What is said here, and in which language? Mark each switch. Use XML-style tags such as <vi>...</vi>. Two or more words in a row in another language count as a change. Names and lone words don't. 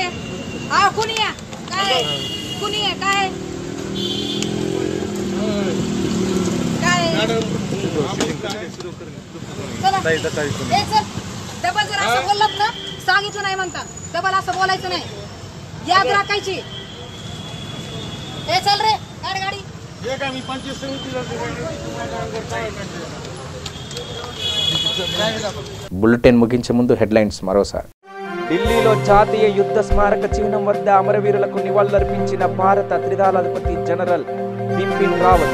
<mr>हा कुणी या काय कुणी आहे काय डबल जर असं बोललात ना, सांगितलं नाही म्हणतात, डबल असं बोलायचं नाही, याद राखायची. हे चल रे गाडी</mr> <te>బులెటిన్ ముగించే ముందు హెడ్లైన్స్ మరోసారి. ఢిల్లీలో జాతీయ యుద్ధ స్మారక చిహ్నం వద్ద అమరవీరులకు నివాళులర్పించిన భారత త్రిదళాధిపతి జనరల్ బిపిన్ రావత్.</te>